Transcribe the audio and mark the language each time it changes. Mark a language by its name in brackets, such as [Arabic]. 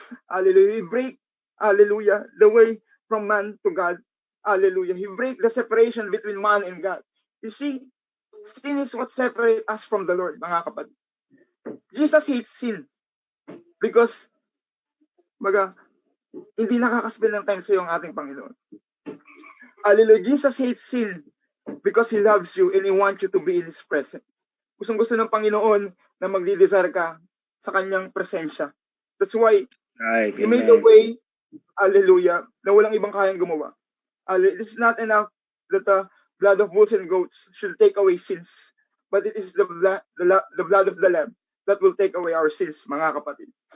[English] Hallelujah. He break, hallelujah, the way from man to God. Hallelujah. He break the separation between man and God. You see, sin is what separates us from the Lord, mga kapatid. Jesus hates sin because [Filipino] hindi nakakaspend ng time sa iyo ang ating Panginoon. Hallelujah. [English] Jesus hates sin because He loves you and He wants you to be in His presence. [Filipino] Gustong-gusto ng Panginoon na magdidesire ka sa Kanyang presensya. [English] That's why He made a way, hallelujah, [Filipino] na walang ibang kayang gumawa. [English] It's not enough that the blood of bulls and goats should take away sins, but it is the blood of the Lamb that will take away our sins, mga kapatid.